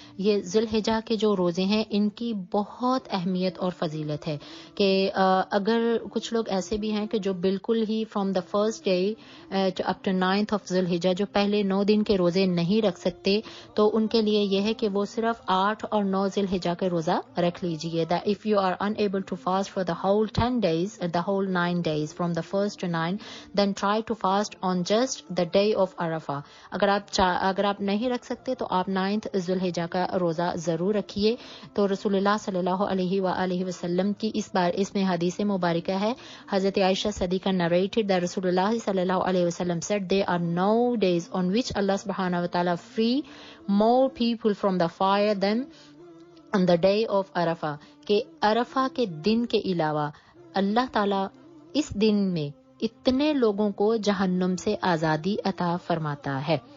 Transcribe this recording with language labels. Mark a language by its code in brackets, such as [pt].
[ur] یہ ذی الحجہ کے جو روزے ہیں ان کی بہت اہمیت اور فضیلت ہے کہ اگر کچھ لوگ ایسے بھی ہیں کہ جو بالکل ہی [en] from the first day up to 9th of [ur] ذی الحجہ جو پہلے 9 دن کے روزے نہیں رکھ سکتے, تو ان کے لیے یہ ہے کہ وہ صرف 8 اور 9 ذی الحجہ کے روزہ رکھ لیجیے. [en] that if you are unable to fast for the whole 10 days, the whole 9 days from the first to 9, then try to fast on just the day of Arafah. [ur] اگر آپ نہیں رکھ سکتے تو آپ 9th ذی الحجہ کا روزہ ضرور رکھیے. تو رسول اللہ صلی اللہ علیہ وآلہ وسلم کی اس میں حدیث مبارکہ ہے, حضرت عائشہ صدیقہ [en] narrated that رسول اللہ صلی اللہ علیہ وسلم said there are no days on which Allah subhanahu wa ta'ala free more people from the fire than on the day of Arafah, [ur] کہ عرفہ کے دن کے علاوہ اللہ تعالیٰ اس دن میں اتنے لوگوں کو جہنم سے آزادی عطا فرماتا ہے.